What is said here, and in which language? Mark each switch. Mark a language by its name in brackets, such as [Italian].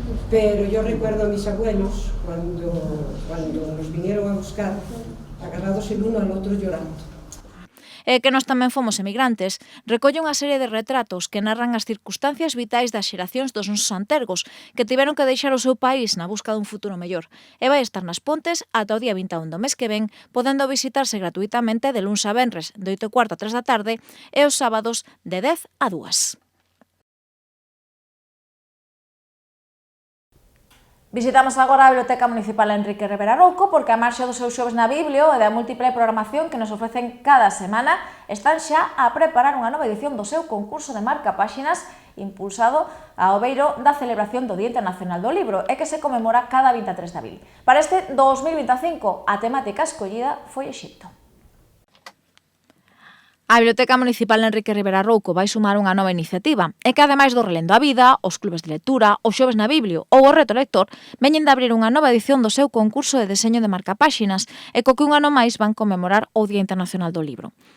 [Spanish] Pero yo recuerdo a mis abuelos cuando nos vinieron a buscar, agarrados el uno al otro llorando. [Galician] Que nós tamén fomos emigrantes, recolle unha serie de retratos que narran as circunstancias vitais das xeracións dos nosos antergos que tiveron que deixar o seu país na busca dun futuro mellor. E vai estar nas Pontes ata o día 21 do mes que ven, podendo visitarse gratuitamente de luns a venres de 8:15 a 3 da tarde e os sábados de 10 a 2. Visitamos agora a Biblioteca Municipal Enrique Rivera Rouco porque a marxa dos seus xoves na Biblio e da múltiple programación que nos ofrecen cada semana están xa a preparar unha nova edición do seu concurso de marcapáxinas impulsado ao beiro da celebración do Día Internacional do Libro e que se conmemora cada 23 de abril. Para este 2025, a temática escollida foi Exipto. A Biblioteca Municipal Enrique Rivera Rouco vai sumar unha nova iniciativa e que, ademais do Relendo a Vida, os clubes de lectura, os xoves na Biblio ou o Reto Lector, veñen de abrir unha nova edición do seu concurso de deseño de marcapáxinas e co que un ano máis van conmemorar o Día Internacional do Libro.